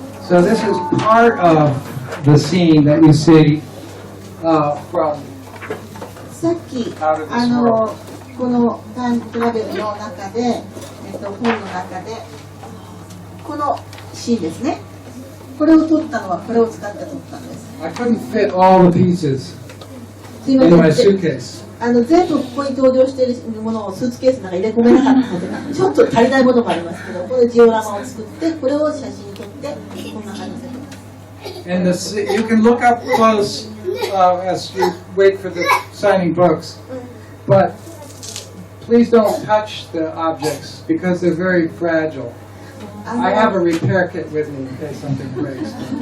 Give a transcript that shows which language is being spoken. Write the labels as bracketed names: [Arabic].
[English] So this is part of the scene that you see from [Japanese] さっき [English] Out of this world. [Japanese] このタイムトラベルの中で、本の中でこのシーンですね。これを撮ったのはこれを使って撮ったんです。 [English] I couldn't fit all the pieces [Japanese] すいま [English] in my [Japanese] せん。 [English] suitcase. [Japanese] 全部ここに登場しているものをスーツケースの中に入れ込めなかったので、ちょっと足りないものもありますけど、これジオラマを作って、これを写真に撮って、こんな感じで撮ってます。 [English] And you can look up close as you wait for the signing books. But please don't touch the objects because they're very fragile. I have a repair kit with me in case something breaks.